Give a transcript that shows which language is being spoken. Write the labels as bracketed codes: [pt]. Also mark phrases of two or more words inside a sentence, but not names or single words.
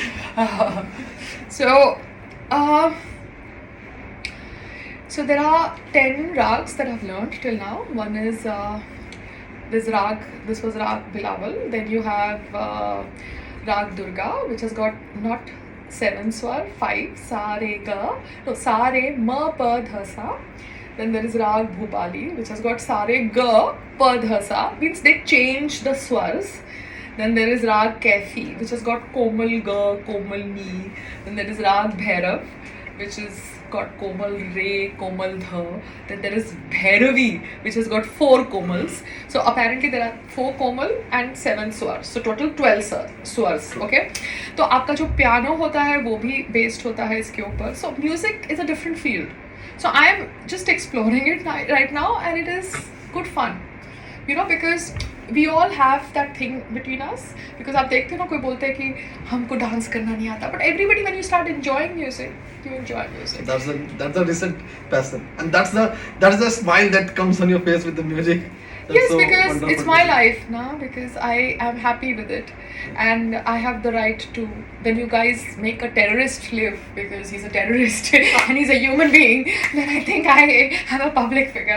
[en] So there are 10 rags that I've learned till now. One is this was Rag Bilawal. Then you have Rag Durga, which has got not 7 swar, 5, [hi] sa, re, ga, no, sa, re, ma, pa, dha, sa. [en] Then there is Rag Bhupali, which has got sa, re, ga, pa, dha, sa. Means they change the swars. Then there is Rag Kaifi, which has got Komal Ga, Komal Ni. Then there is Rag Bhairav, which has got Komal Re, Komal Dha. Then there is Bhairavi, which has got 4 Komals. So apparently there are 4 Komal and 7 Swars. So total 12 Swars. [hi] Okay. तो आपका जो piano होता है वो भी based होता है इसके ऊपर. [en] So music is a different field. So I am just exploring it right now, and it is good fun. You know, because we all have that thing between us. [hi] Because आप देखते हो ना, कोई बोलते हैं कि हमको डांस करना नहीं आता. [en] But everybody, when you start enjoying music, you enjoy music. That's the recent passion, and that's the smile that comes on your face with the music. That's Yes, so because wonderful it's to my see. life now, because I am happy with it, and I have the right to. When you guys make a terrorist live because he's a terrorist and he's a human being, then I think I am a public figure.